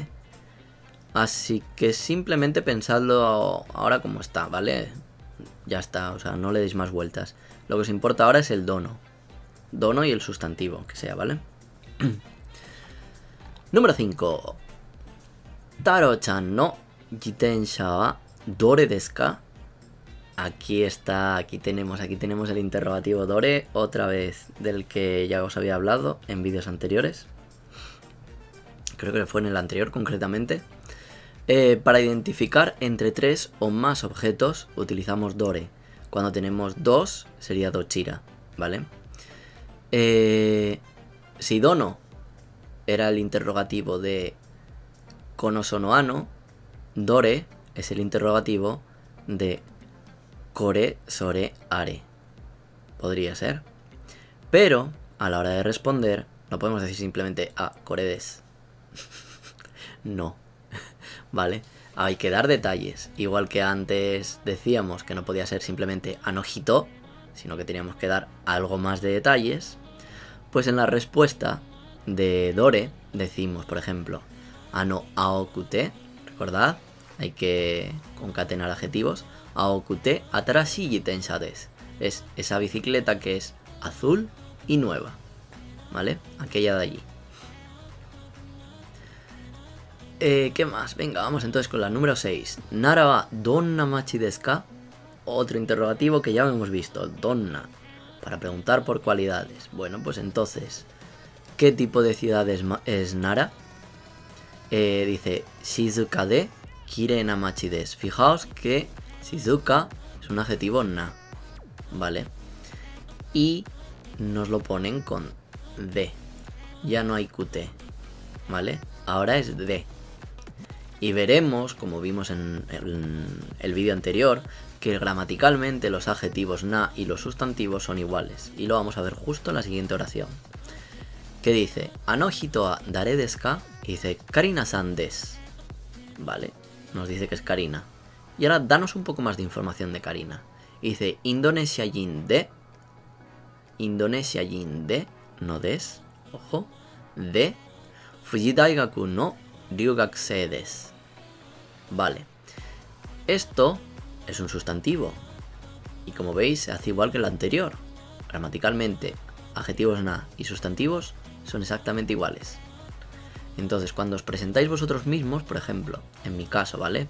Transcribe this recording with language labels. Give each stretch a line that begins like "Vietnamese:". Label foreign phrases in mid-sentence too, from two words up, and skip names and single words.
Spanish: Así que simplemente pensadlo ahora como está, ¿vale? Ya está, o sea, no le deis más vueltas. Lo que os importa ahora es el dono. Dono y el sustantivo, que sea, ¿vale?
Japanese: Número 5. 太郎ちゃんの自転車はどれですか?
Spanish: Aquí está, aquí tenemos el interrogativo dore, otra vez, del que ya os había hablado en vídeos anteriores. Creo que fue en el anterior concretamente. Para identificar entre 3 o más objetos utilizamos dore. Cuando tenemos 2 sería dochira, ¿vale? Si dono era el interrogativo de
Japanese: この その あの,
Spanish: dore es el interrogativo de
Japanese: これ それ あれ.
Spanish: Podría ser. Pero a la hora de responder no podemos decir simplemente
Japanese: これです.
Spanish: No. ¿Vale? Hay que dar detalles. Igual que antes decíamos que no podía ser simplemente anojito, sino que teníamos que dar algo más de detalles. Pues en la respuesta de dore decimos, por ejemplo,
Japanese: あの青くて.
Spanish: Recordad, hay que concatenar adjetivos.
Japanese: 青くて新しい自転車です.
Spanish: Es esa bicicleta que es azul y nueva, ¿vale? Aquella de allí. ¿Qué más? Venga, vamos entonces con la número 6.
Japanese: 奈良はどんな町ですか?
Spanish: Otro interrogativo que ya hemos visto. Donna. Para preguntar por cualidades. Bueno, pues entonces, ¿qué tipo de ciudad es Nara?
Japanese: Dice 静かできれいな町です.
Spanish: Fijaos que Shizuka es un adjetivo na, ¿vale? Y nos lo ponen con de. Ya no hay QT, ¿vale? Ahora es de. Y veremos, como vimos en el vídeo anterior, que gramaticalmente los adjetivos na y los sustantivos son iguales. Y lo vamos a ver justo en la siguiente oración. Que dice,
Japanese: あの人は誰ですか?
Spanish: Y dice,
Japanese: カリナさんです.
Spanish: Vale, nos dice que es Karina. Y ahora danos un poco más de información de Karina. Y dice,
Japanese: インドネシア人で. インドネシア人で,
Spanish: no des, ojo,
Japanese: で富士大学の留学生です.
Spanish: Vale, esto es un sustantivo y como veis se hace igual que el anterior. Gramaticalmente, adjetivos na y sustantivos son exactamente iguales. Entonces, cuando os presentáis vosotros mismos, por ejemplo, en mi caso, ¿vale?